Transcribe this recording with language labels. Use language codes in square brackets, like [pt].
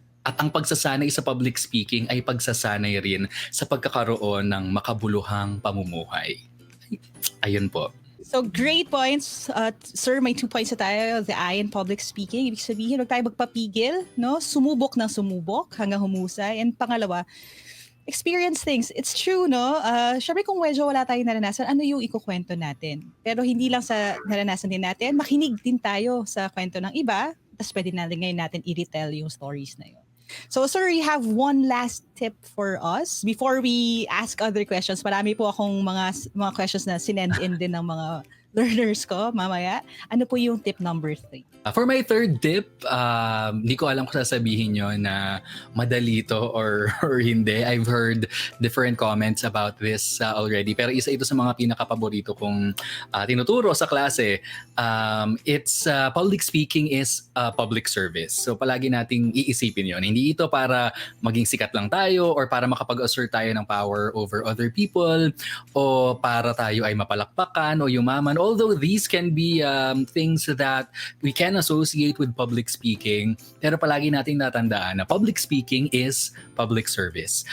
[tl] At ang pagsasanay sa public speaking ay pagsasanay rin sa pagkakaroon ng makabuluhang pamumuhay. Ayun po. [en] So great points. [tl] Sir, may 2 points na tayo. [en] The I in public speaking. [tl] Ibig sabihin, huwag tayo magpapigil. No? Sumubok ng sumubok hanggang humusay. And pangalawa, [en] experience things. It's true, no? [tl] Syempre kung medyo wala tayong naranasan, ano yung ikukwento natin? Pero hindi lang sa naranasan din natin, makinig din tayo sa kwento ng iba. Tapos pwede ngayon natin i-retell yung stories na yun. [en] So sir, you have one last tip for us before we ask other questions. [tl] Marami po akong mga questions na sinend in din ng mga learners ko mamaya. Ano po yung tip number 3? [en] For my third tip, [tl] hindi ko alam kung sasabihin nyo na madali to or hindi. [en] I've heard different comments about this already. [tl] Pero isa ito sa mga pinaka-paborito kong tinuturo sa klase. [en] It's public speaking is public service. [tl] So palagi nating iisipin yon. Hindi ito para maging sikat lang tayo or para makapag-assert tayo ng [en] power over other people [tl] o para tayo ay mapalakpakan o yumaman. [en] Although these can be things that we can associate with public speaking, [tl] pero palagi nating natandaan na [en] public speaking is public service.